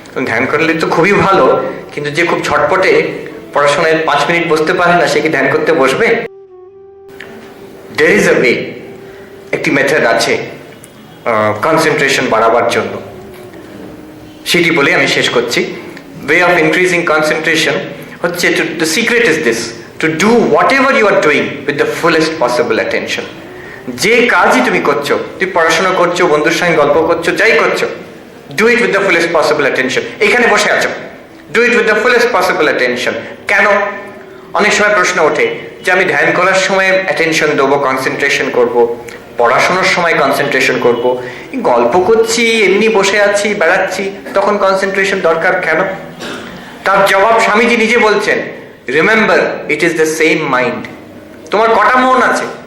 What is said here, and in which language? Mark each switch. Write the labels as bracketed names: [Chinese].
[Bangla] ধ্যান করলে তো খুবই ভালো, কিন্তু যে খুব ছটপটে, পড়াশোনায় 5 মিনিট বসতে পারে না, সে কি ধ্যান করতে বসবে? [English] there is a way, [Bangla] একটি মেথড আছে কনসেন্ট্রেশন বাড়াবার জন্য, সেটি বলে আমি শেষ করছি। [English] way of increasing concentration [Bangla] হচ্ছে, [English] the secret is this, to do whatever you are doing with the fullest possible attention. [Bangla] যে কাজই তুমি করছো, তুমি পড়াশোনা করছো, বন্ধুর সঙ্গে গল্প করছো, যাই করছো, [English] do it with the fullest possible attention. [Bangla] এখানে বসে আছো, [English] do it with the fullest possible attention. [Bangla] কেন? অনেক সময় প্রশ্ন ওঠে যে আমি ধ্যান করার সময় অ্যাটেনশন দেবো, কনসেন্ট্রেশন করব, পড়াশোনার সময় কনসেন্ট্রেশন করব, গল্প করছি, এমনি বসে আছি, বেড়াচ্ছি, তখন কনসেন্ট্রেশন দরকার কেন? তার জবাব স্বামীজি নিজে বলছেন, [English] Remember it is the same mind. [Bangla] তোমার কটা মন আছে?